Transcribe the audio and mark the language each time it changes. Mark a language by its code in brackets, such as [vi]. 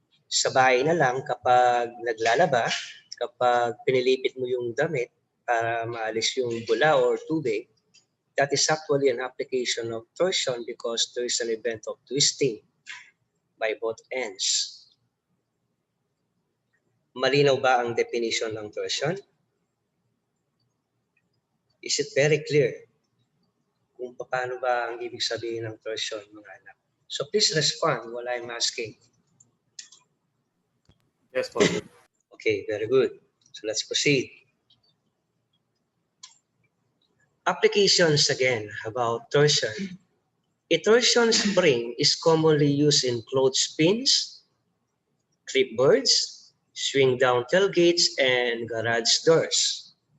[tl] Sa bahay na lang kapag naglalaba, kapag pinilipit mo yung damit para maalis yung bula or tubig, [en] that is actually an application of torsion because there is an event of twisting by both ends. [tl] Malinaw ba ang definition ng torsion? [en] Is it very clear [tl] kung paano ba ang ibig sabihin ng torsion, mga anak? [en] So please respond while I'm asking. Yes po, sir. Okay, very good. So let's proceed. Applications again about torsion. A torsion spring is commonly used in clothespins, clipboards, swing down tailgates, and garage doors.